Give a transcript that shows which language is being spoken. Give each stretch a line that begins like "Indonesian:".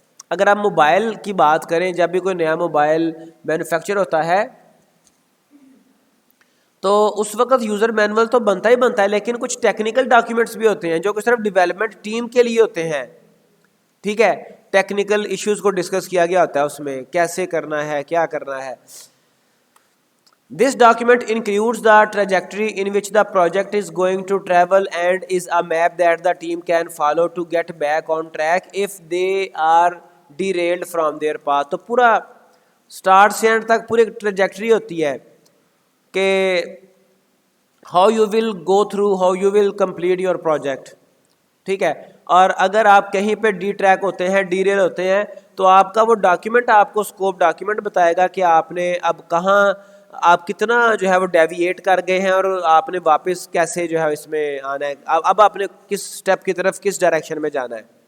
Urdu: اگر آپ موبائل کی بات کریں, جب بھی کوئی نیا موبائل مینوفیکچر ہوتا ہے تو اس وقت یوزر مینول تو بنتا ہی بنتا ہے, لیکن کچھ ٹیکنیکل ڈاکیومنٹس بھی ہوتے ہیں جو کہ صرف ڈیولپمنٹ ٹیم کے لیے ہوتے ہیں. ٹھیک ہے, ٹیکنیکل ایشوز کو ڈسکس کیا گیا ہوتا ہے اس میں, کیسے کرنا ہے, کیا کرنا ہے.
English: This document includes the trajectory in which the project is going to travel and is a map that the team can follow to get back on track if they are derailed from their path.
Urdu: تو پورا start سے and تک پوری trajectory ہوتی ہے کہ how you will go through, how you will complete your project. ٹھیک ہے, اور اگر آپ کہیں پہ ڈی ٹریک ہوتے ہیں, ڈی ریل ہوتے ہیں, تو آپ کا وہ ڈاکیومنٹ آپ کو اسکوپ ڈاکیومنٹ بتائے گا کہ آپ نے اب کہاں, آپ کتنا جو ہے وہ ڈیویٹ کر گئے ہیں, اور آپ نے واپس کیسے جو ہے اس میں آنا ہے, اب آپ نے کس سٹیپ کی طرف, کس ڈائریکشن میں جانا ہے.